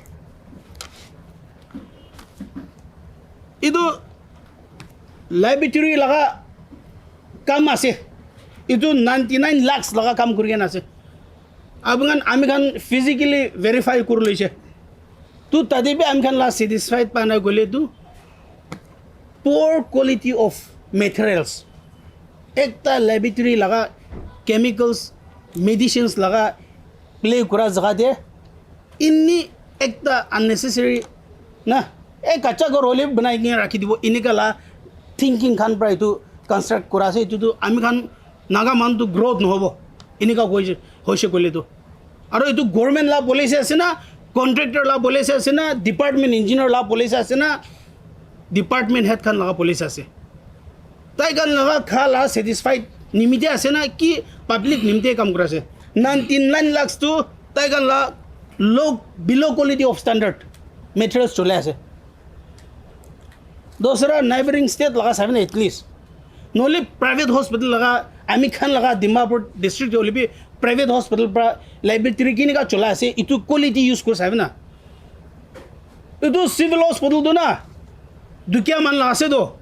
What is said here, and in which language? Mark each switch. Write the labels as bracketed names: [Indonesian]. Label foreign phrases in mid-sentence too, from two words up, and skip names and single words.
[Naga Pidgin] এইটো লাইব্ৰেৰী লগা কাম আছে এইটো 99 lakhs লগা কাম কৰি কেনে আছে আপোনান আমি খান [English] physically verify [Naga Pidgin] কৰি লৈছে তো তাতে বি আমি খান লা ছেটিছফাইড পাই না গ'লেতো [English] poor quality of materials [Naga Pidgin] একটা laboratory laga [English] chemicals medicines [Naga Pidgin] laga play kura jaga de inni ekta unnecessary na ek kacha gor hole banai ke rakhi dibo inikala thinking khan pra itu construct kura ase itu ami khan naga man to growth no hobo inika hoise kole to aro itu government la police ase na contractor la police ase na [English] department engineer [Naga Pidgin] la police ase na [English] department head [Naga Pidgin] খান লগা পুলিচ আছে তাই খান লগা খালা ছেটিছফাইড নিমিতে আছে না কি পাব্লিক নিমিতে কাম কৰা আছে 99 lakhs তো তাই খান লা [English] low below quality of standard materials [Naga Pidgin] চলে আছে দোসরা [English] neighbouring state [Naga Pidgin] লগা চাবি না এটলিষ্ট নহ'লে [English] private hospital [Naga Pidgin] লগা আমি খান লগা ডিমাপুৰ ডিষ্ট্ৰিক্ট হ'লে বি [English] private hospital [Naga Pidgin] পৰা লাইব্ৰেৰী কেনেকুৱা চলাই আছে এইটো [English] quality use [Naga Pidgin] কৰি চাবি না এইটো [English] civil hospital [Naga Pidgin] না দুখীয়া মানুহ আছেতো